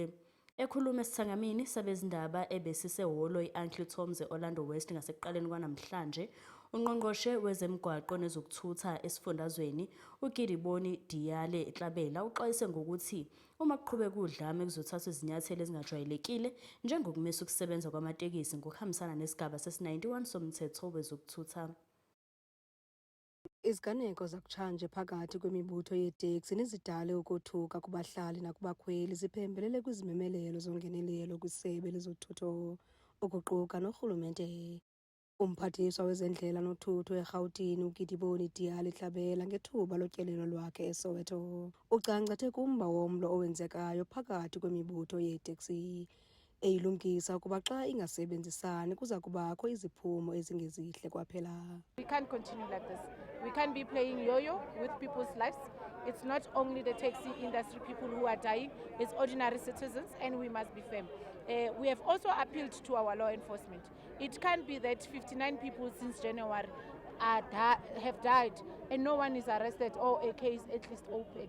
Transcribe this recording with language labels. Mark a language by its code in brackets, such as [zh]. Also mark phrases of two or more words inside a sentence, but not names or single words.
[zu] Ekhuluma esithangamini sabezindaba ebesisehholo i-Uncle Tom's e-Orlando West ngasekuqaleni kwanamhlanje, ungqongqoshe wezemigwaqo nezokuthutha esifundazweni uGidiboni Diyale-Tlabela uxwayise ngokuthi uma kuqhubeka udlame kuzothathwa izinyathelo ezingajwayelekile njengokumisa ukusebenza kwamatekisi ngokuhambisana nesigaba ses-91 somthetho wezokuthutha. [xh] Iziganeko zakutshanje phakathi kwemibutho yeeteksi nezidale ukothuka kubahlali nakubakhweli ziphembelele kwizimemelelo zongenelelo kwisebe lezothutho ukuquka norhulumente. Umphathiswa wezendlela nothutho eRhawutini uGidiboni Diyale-Tlabela ngethuba lotyelelo lwakhe eSoweto ucangcathe kumba womlo owenzekayo phakathi kwemibutho yeeteksi eyilumkisa ukuba xa ingasebenzisani kuza kubakho iziphumo ezingezihle kwaphela. [en] We can't continue like this. We can't be playing yo-yo with people's lives. It's not only the taxi industry people who are dying, it's ordinary citizens, and we must be firm. We have also appealed to our law enforcement. It can't be that 59 people since January have died and no one is arrested or a case at least opened.